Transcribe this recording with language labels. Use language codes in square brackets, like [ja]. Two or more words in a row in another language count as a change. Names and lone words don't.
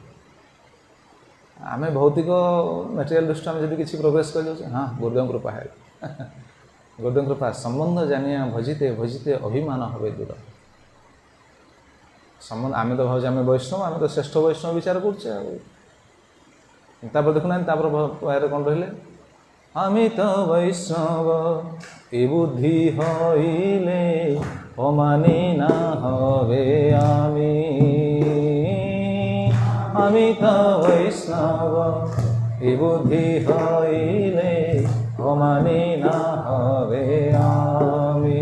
[or] ଆମେ ଭୌତିକ ମ୍ୟାଟେରିଆଲ ଦୃଷ୍ଟି ଆମେ ଯଦି କିଛି ପ୍ରୋଗ୍ରେସ୍ କରିଯାଉଛେ, ହଁ ଗୁରୁଦେବଙ୍କ କୃପା ହେଲା। ଗୁରୁଦେବଙ୍କ କୃପା। [bn] সম্বন্ধ জানিয়া ভজিতে ভজিতে অভিমান হবে দূর। [or] ସମ୍ବନ୍ଧ, ଆମେ ତ ଭାବୁଛେ ଆମେ ବୈଷ୍ଣବ, ଆମେ ତ ଶ୍ରେଷ୍ଠ ବୈଷ୍ଣବ ବିଚାର କରୁଛେ। ଆଉ ତାପରେ ଦେଖୁନାହାନ୍ତି, ତାପରେ କ'ଣ ରହିଲେ? [bn] আমি তো বৈষ্ণব এ বুদ্ধি হইলে অমানি না হবে আমি। আমি তো বৈষ্ণব এ বুদ্ধি হইলে অমানি না হবে আমি।